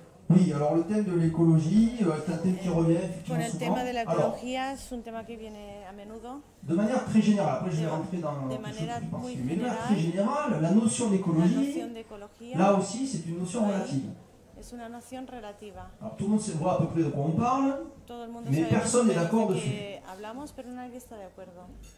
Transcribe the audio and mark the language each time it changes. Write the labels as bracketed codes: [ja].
[fr] Oui, alors le thème de l'écologie est un thème qui revient effectivement souvent. [es] El tema de la ecología es un tema que viene a menudo. [fr] De manière très générale, après je vais rentrer dans quelque chose de plus particulier, mais de manière très générale, la notion d'écologie, là aussi c'est une notion relative. [es] Es una noción relativa. [fr] Alors tout le monde voit à peu près de quoi on parle, mais personne n'est d'accord dessus. [es] Hablamos, pero nadie está de acuerdo.